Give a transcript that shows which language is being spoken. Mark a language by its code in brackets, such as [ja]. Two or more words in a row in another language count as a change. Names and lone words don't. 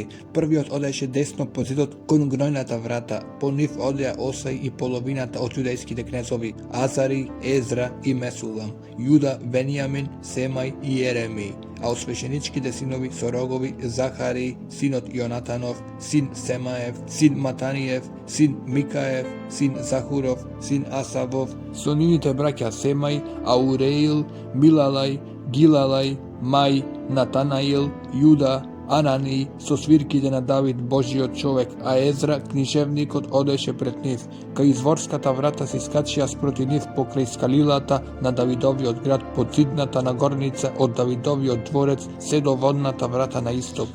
[mk] Првиот одеше десно по зидот кон гнојната врата, по нив одеа Осај и половината од јудејските кнезови, Азари, Езра и Месулам, Јуда, Венијамин, Семај и Јеремиј, а од свешеничките синови со рогови Захари, синот Јонатанов, син Семаев, син Матаниев, син Микаев, син Захуров, син Асавов, со нивните браќа Семај, Ауреил, Милалај, Гилалај, Мај, Натанаил, Јуда, Анани, со свирките на Давид Божиот човек, а Езра, книжевникот, одеше пред нив. Кај изворската врата се искачија спроти нив покрај скалилата на Давидовиот град, под зидната нагорница од Давидовиот дворец, се до водната врата на исток.